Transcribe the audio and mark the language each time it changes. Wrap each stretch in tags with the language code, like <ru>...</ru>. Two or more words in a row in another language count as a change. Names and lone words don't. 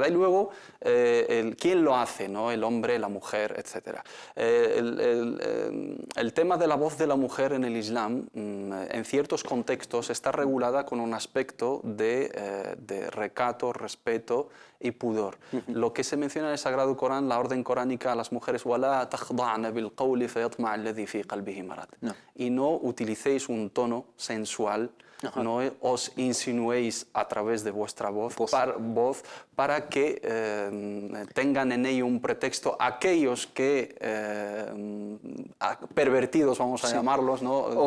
<es>Y luego, quién lo hace, ¿no? El hombre, la mujer, etc. El tema de la voz de la mujer en el Islam, en ciertos contextos, está regulada con un aspecto de recato, respeto y pudor. Lo que se menciona en el Sagrado Corán, la orden coránica a las mujeres,</es> <ar>وَلَا تَخْضَعْنَ بِالْقَوْلِ فَيَطْمَعَ الَّذِي فِي قَلْبِهِ مَرَضٌ.</ar> <es>Y no utilicéis un tono sensual, no os insinuéis a través de vuestra voz para que tengan en ello un pretexto aquellos que, pervertidos, vamos a llamarlos, ¿no?</es>